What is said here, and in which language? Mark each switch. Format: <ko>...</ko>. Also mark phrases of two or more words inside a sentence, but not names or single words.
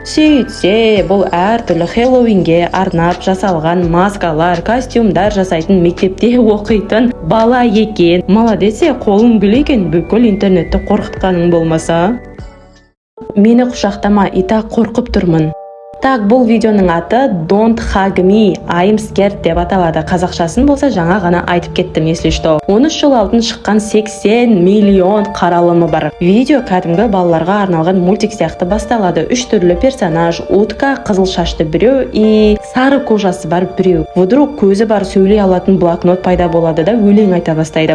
<kk>Сөйтсе, бұл әртүрлі Хэллоуинге арнап жасалған маскалар, костюмдар жасайтын мектепте оқитын бала екен. Молодец, қолың гүл екен, бүкіл интернетті қорқытқаның болмаса. Мені құшақтама, итак қорқып тұрмын. Так, бұл видеоның аты Don't Hug Me, I'm Scared деп аталады. Қазақшасын болса жаңа ғана айтып кеттім,</kk> <ru>если что.</ru> <kk>13 жыл алдын шыққан 80 миллион қаралымы бар. Видео кәдімгі балаларға арналған мультик сияқты басталады. 3 түрлі персонаж, утка, қызыл шашты біреу и сары кожасы бар біреу. Вдруг көзі бар сөйлей алатын блокнот пайда болады да өлең айта бастайды.</kk>